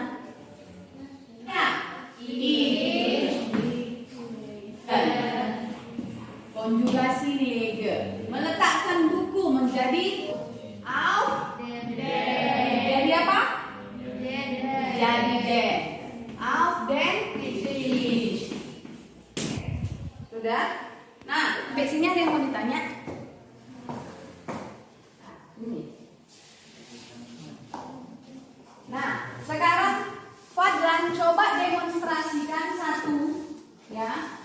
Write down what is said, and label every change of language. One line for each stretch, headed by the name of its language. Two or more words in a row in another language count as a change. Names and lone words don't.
Indonesian: Ya, konjugasi lege. Meletakkan buku menjadi auf. Jadi apa? Jadi den.
German: Auf den Tisch.
Indonesian: Sudah? Nah, sampai sini ada yang mau ditanya? Ini. Nah, sekarang Fadlan coba demonstrasikan satu, ya.